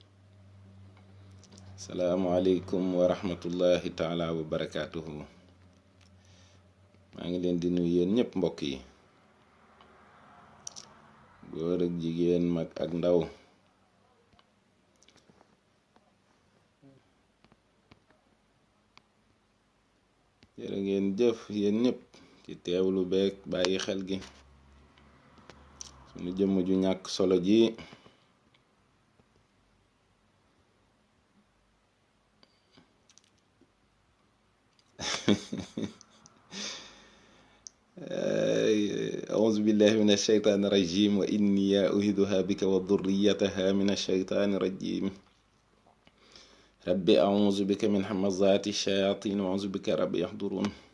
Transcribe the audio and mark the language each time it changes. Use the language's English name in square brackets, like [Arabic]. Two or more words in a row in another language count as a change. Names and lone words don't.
[Arabic] السلام عليكم ورحمة الله تعالى وبركاته. [Wolof] maa ngi leen di nuyu yéen ñëpp mbokk yi, góor ak jigéen, mag ak ndaw. jërë ngeen jëf yéen ñëpp ci teewlu beeg bàyyi xel gi sunu jëmm ju ñàkk solo ji. [Arabic] أعوذ بالله من الشيطان الرجيم وإني أعيذها بك وذريتها من الشيطان الرجيم رب أعوذ بك من همزات الشياطين وأعوذ بك رب يحضرون.